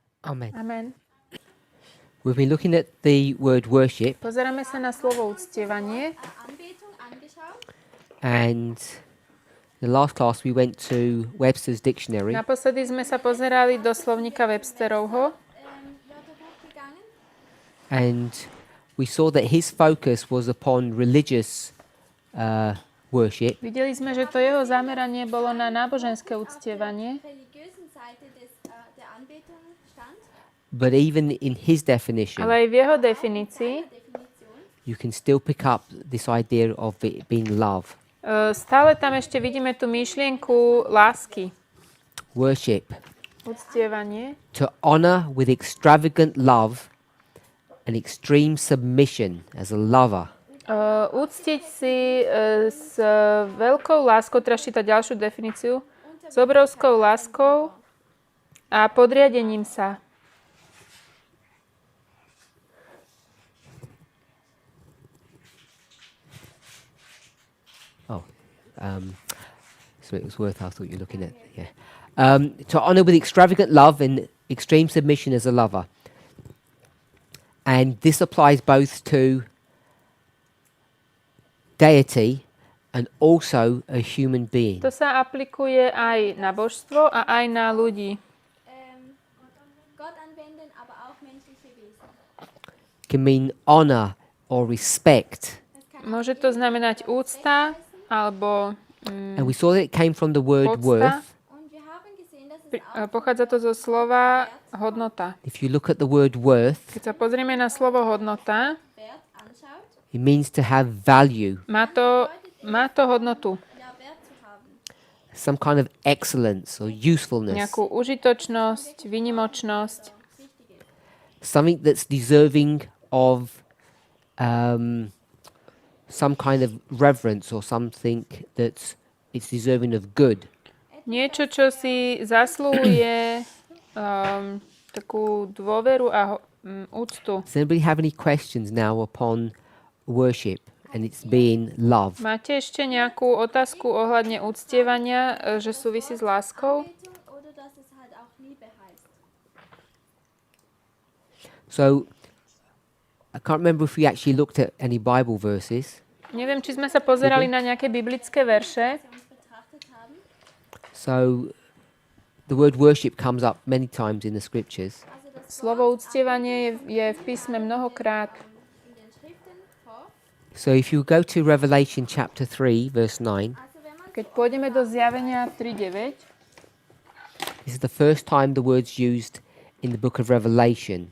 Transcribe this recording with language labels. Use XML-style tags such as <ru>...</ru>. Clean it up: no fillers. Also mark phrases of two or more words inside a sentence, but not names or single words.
<en>Amen. Amen. We've been looking at the word worship,</en> <sk>Pozeráme sa na slovo uctievanie.</sk> <en>and in the last class we went to Webster's dictionary,</en> <sk>Naposledy sme sa pozerali do slovníka Websterovho</sk> <en>and we saw that his focus was upon religious worship,</en> <sk>Videli sme, že to jeho zameranie bolo na náboženské uctievanie,</sk> <en>but even in his definition,</en> <sk>ale aj v jeho definícii</sk> <en>you can still pick up this idea of it being love.</en> <sk>stále tam ešte vidíme tú myšlienku lásky,</sk> <en>Worship.</en> <sk>uctievanie.</sk> <en>To honor with extravagant love and extreme submission as a lover.</en> <sk>Uctiť si s veľkou láskou, teraz čítať ďalšiu definíciu, s obrovskou láskou a podriadením sa.</sk> <en>So it was worth. I thought you were looking at. Yeah. To honor with extravagant love and extreme submission as a lover, and this applies both to deity and also a human being.</en> <sk>To sa aplikuje aj na božstvo a aj na ľudí.</sk> <en>Can mean honor or respect,</en> <sk>Môže to znamenať úcta alebo</sk> <en>and we saw that it came from the word</en> <sk>podsta.</sk> <en>worth.</en> <sk>Pochádza to zo slova hodnota.</sk> <en>If you look at the word worth,</en> <sk>Keď sa pozrieme na slovo hodnota,</sk> <en>it means to have value,</en> <sk>má to hodnotu.</sk> <en>some kind of excellence or usefulness,</en> <sk>Nejakú užitočnosť, výnimočnosť.</sk> <en>something that's deserving of some kind of reverence or something that's it's deserving of good.</en> <sk>Niečo, čo si zaslúhuje takú dôveru a úctu.</sk> <en>Does anybody have any questions now upon worship and it's being love?</en> <sk>Máte ešte nejakú otázku ohľadne uctievania, že súvisí s láskou?</sk> <en>So I can't remember if we actually looked at any Bible verses.</en> <sk>Neviem, či sme sa pozerali na nejaké biblické verše.</sk> <en>So the word worship comes up many times in the scriptures.</en> <sk>Slovo uctievanie je v písme mnohokrát.</sk> <en>So if you go to Revelation chapter 3 verse 9,</en> <sk>Keď pôjdeme do Zjavenia 3.9,</sk> <en>this is the first time the word's used in the book of Revelation.</en>